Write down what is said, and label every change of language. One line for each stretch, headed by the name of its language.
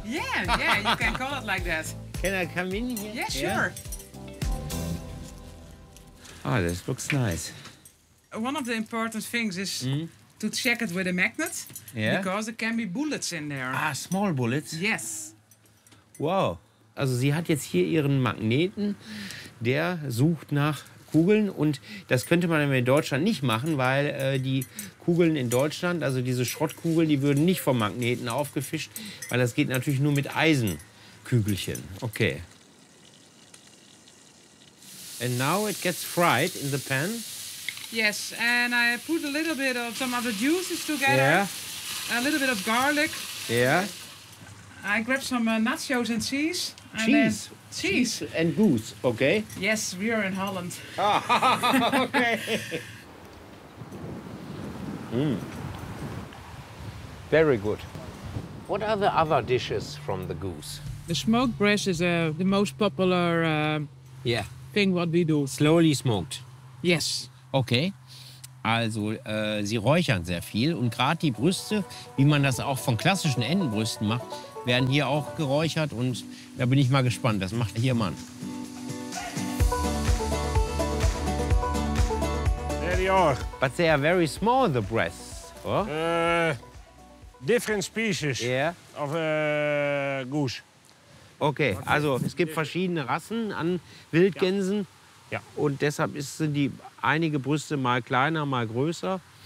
English: Yeah, yeah. You can call it like that. Can I come in here? Yeah, sure. Ah, this looks nice. One of the important things is to check it with a magnet, yeah? Because there can be bullets in there. Ah, small bullets? Yes. Wow.
German: Also sie hat jetzt hier ihren Magneten, der sucht nach Kugeln. Und das könnte man in Deutschland nicht machen, weil die Kugeln in Deutschland, also diese Schrottkugeln, die würden nicht vom Magneten aufgefischt, weil das geht natürlich nur mit Eisenkügelchen.
English: Okay. And now it gets fried in the pan. Yes, and I put a little bit of some other juices together. Yeah. A little bit of garlic. Yeah. I grab some nachos and cheese. Cheese. And cheese and goose, okay? Yes, we are in Holland. Okay. Mm. Very good. What are the other dishes from the goose? The smoked breast is the most popular thing what we do. Slowly smoked. Yes.
German: Okay, also sie räuchern sehr viel und gerade die Brüste, wie man das auch von klassischen Entenbrüsten macht, werden hier auch geräuchert und da bin ich mal gespannt, das macht hier Mann.
English: There they are. But they are very small, the breasts. Oh? Different species of goose.
German: Okay, also es gibt verschiedene Rassen an Wildgänsen. Ja. Ja. Und deshalb sind die einige Brüste mal kleiner, mal größer.